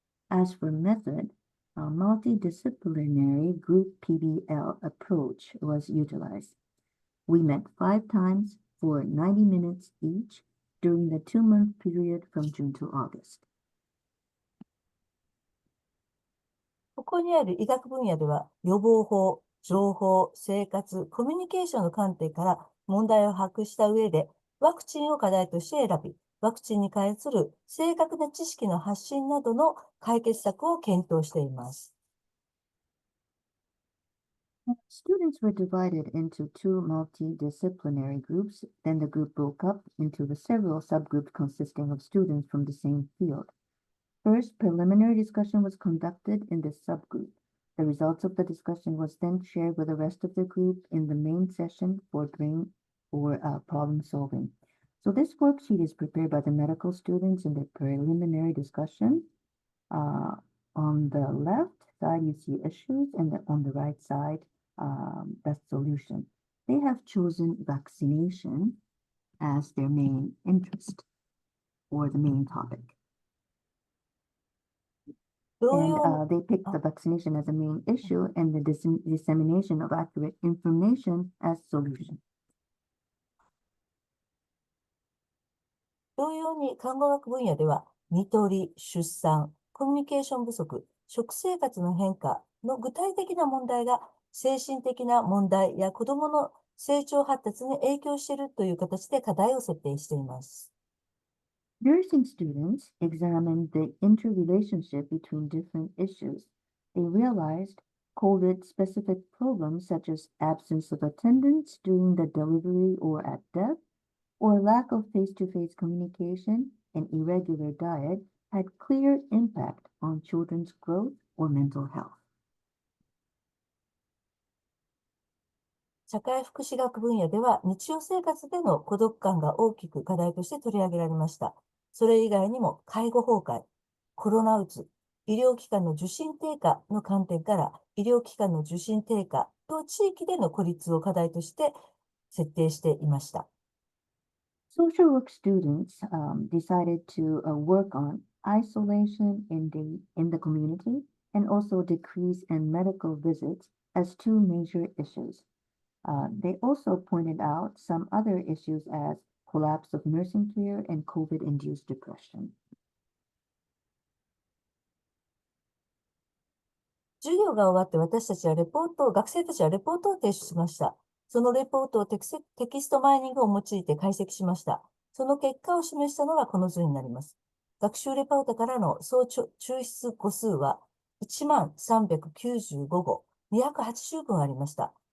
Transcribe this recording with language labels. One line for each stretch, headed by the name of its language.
English: As for method, a multidisciplinary group PBL approach was utilized. We met 5 times for 90 minutes each during the 2-month period from June to August.
Japanese: ここにある医学分野では、予防法、情報、生活、コミュニケーションの観点から問題を把握した上で、ワクチンを課題として選び、ワクチンに関する正確な知識の発信などの解決策を検討しています。
English: Students were divided into 2 multidisciplinary groups, then the group broke up into the several subgroups consisting of students from the same field. First, preliminary discussion was conducted in this subgroup. The results of the discussion was then shared with the rest of the group in the main session for brain or problem solving. So this worksheet is prepared by the medical students in the preliminary discussion. On the left side, you see issues, and on the right side, the solution. They have chosen vaccination as their main interest or the main topic. And they picked the vaccination as a main issue and the dissemination of accurate information as solution.
Japanese: 同様に看護学分野では、看取り、出産、コミュニケーション不足、食生活の変化の具体的な問題が精神的な問題や子どもの成長発達に影響しているという形で課題を設定しています。
English: Nursing students examined the interrelationship between different issues. They realized COVID-specific problems such as absence of attendance during the delivery or at death, or lack of face-to-face communication and irregular diet had clear impact on children's growth or mental health.
Japanese: 社会福祉学分野では、日常生活での孤独感が大きく課題として取り上げられました。それ以外にも、介護崩壊、コロナうつ、医療機関の受診低下の観点から、医療機関の受診低下と地域での孤立を課題として設定していました。
English: Social work students decided to work on isolation in the community and also decrease in medical visits as 2 major issues. They also pointed out some other issues as collapse of nursing care and COVID-induced depression.
Japanese: 授業が終わって学生たちはレポートを提出しました。そのレポートをテキストマイニングを用いて解析しました。その結果を示したのがこの図になります。学習レポートからの総抽出語数は1395語、280文ありました。